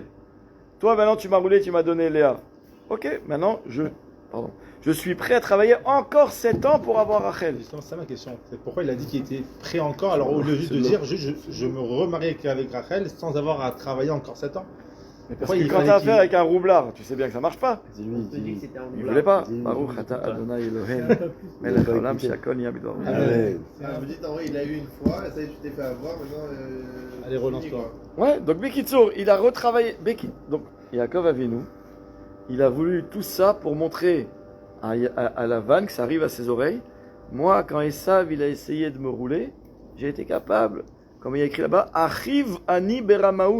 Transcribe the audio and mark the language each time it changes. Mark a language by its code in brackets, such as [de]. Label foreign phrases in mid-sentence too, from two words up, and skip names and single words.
[fr] Toi maintenant tu m'as roulé, tu m'as donné Léa. Ok, maintenant je suis prêt à travailler encore 7 ans pour avoir Rachel. Justement, c'est ça ma question. C'est pourquoi il a dit qu'il était prêt encore, alors au lieu juste de dire, je me remarie avec Rachel sans avoir à travailler encore 7 ans. Mais parce que quand tu as affaire avec un roublard, tu sais bien que ça marche pas. Dis-lui. Il voulait pas. [he] ברוך אתה אדוני אלוהינו מלך העולם שהכל נהיה בדברו. Amen. [fr] Vous dites en vrai, il a eu une fois, ça y est, tu t'es fait avoir, maintenant. Allez, relance-toi. Ouais, donc Bekitsour, il a retravaillé. Donc Yaakov Avinu, il a voulu tout ça pour montrer à Lavan que ça arrive à ses oreilles. Moi, quand Esav il a essayé de me rouler, j'ai été capable, comme il y a écrit là-bas, [he] אחיו אני ברמאות.